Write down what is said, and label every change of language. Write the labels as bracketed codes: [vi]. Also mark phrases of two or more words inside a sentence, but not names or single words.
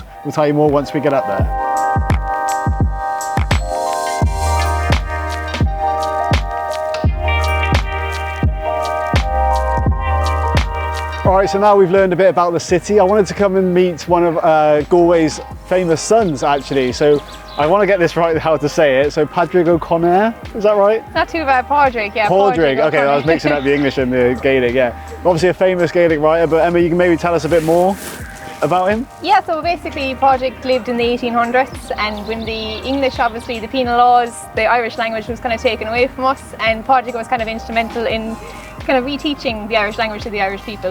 [en] We'll tell you more once we get up there. Alright, so now we've learned a bit about the city. I wanted to come and meet one of Galway's famous sons, actually. So I want to get this right, how to say it. So Padraig O'Connor, is that right? Not too bad, Padraig, yeah. Padraig, okay, I was mixing up the English and the Gaelic, yeah. Obviously a famous Gaelic writer, but Emma, you can maybe tell us a bit more about him? Yeah, so basically Padraig lived in the 1800s, and when the English, obviously the penal laws, the Irish language was kind of taken away from us, and Padraig was kind of instrumental in kind of reteaching the Irish language to the Irish people.